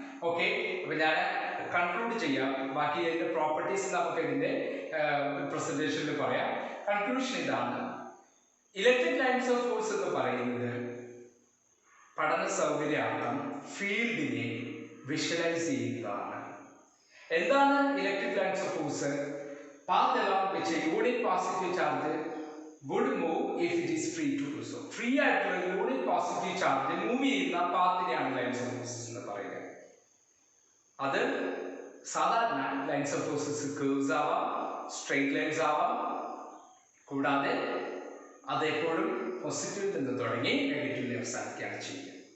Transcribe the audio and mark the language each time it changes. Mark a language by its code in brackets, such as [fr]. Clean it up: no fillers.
[ml] Okay, അപ്പോൾ ഞാൻ conclude ചെയ്യാം. ബാക്കി അതിന്റെ പ്രോപ്പർട്ടീസ് നമുക്ക് ഇതിന്റെ പ്രസന്റേഷനിൽ പറയാം. കൺക്ലൂഷൻ ഇതാണ്: ഇലക്ട്രിക് ലൈൻസ് ഓഫ് ഫോഴ്സ് എന്ന് പറയുന്നത് പഠന സൗകര്യാർത്ഥം ഫീൽഡിനെ വിഷ്വലൈസ് ചെയ്യുന്നതാണ്. എന്താണ് electric lines of force? [en] Path along which a unit positive charge would move if it is free to do so. [ml] Free ആയിട്ടുള്ള യൂണിറ്റ് പോസിറ്റീവ് ചാർജ് മൂവ് ചെയ്യുന്ന പാത്തിനെയാണ് lines of forces എന്ന് പറയുക. അത് സാധാരണ ലൈൻസ് ഓഫ് ഫോഴ്സസ് കർവ്സ് ആവാം, straight lines ആവാം, കൂടാതെ അതെപ്പോഴും പോസിറ്റീവിൽ നിന്ന് തുടങ്ങി നെഗറ്റീവിൽ അവസാനിക്കുകയാണ് ചെയ്യുക.